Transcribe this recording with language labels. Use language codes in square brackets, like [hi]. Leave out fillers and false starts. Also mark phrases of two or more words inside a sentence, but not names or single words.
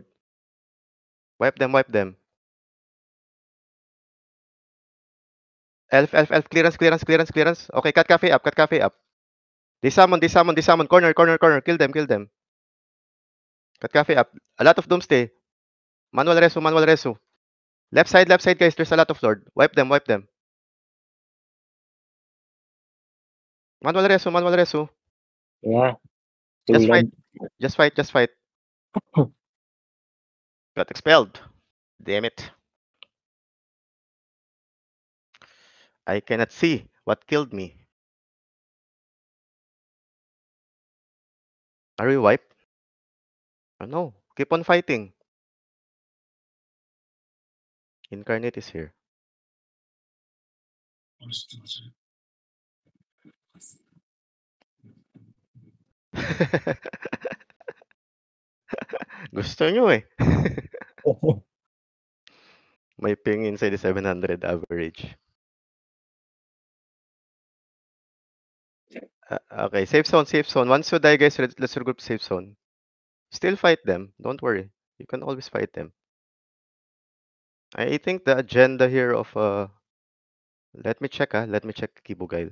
[en] Wipe them, wipe them. Elf, elf, elf. Clearance, clearance, clearance, clearance. Okay, cut cafe up, cut cafe up. They summon, they summon, they summon. Corner, corner, corner. Kill them, kill them. Cut cafe up. A lot of doomsday. Manual reso, manual reso. Left side, guys. There's a lot of lord. Wipe them, wipe them. Manual reso, manual reso. Yeah. Just fight, [tl] Tulad. [en] just fight, just fight. Got expelled. Damn it. I cannot see what killed me. Are we wiped? Oh no. Keep on fighting. Incarnate is here. [tl] Gusto nyo eh. [en] May ping inside the 700 average. Okay, safe zone, safe zone. Once you die, guys, let's regroup safe zone. Still fight them. Don't worry. You can always fight them. I think the agenda here of let me check let me check Kibugail.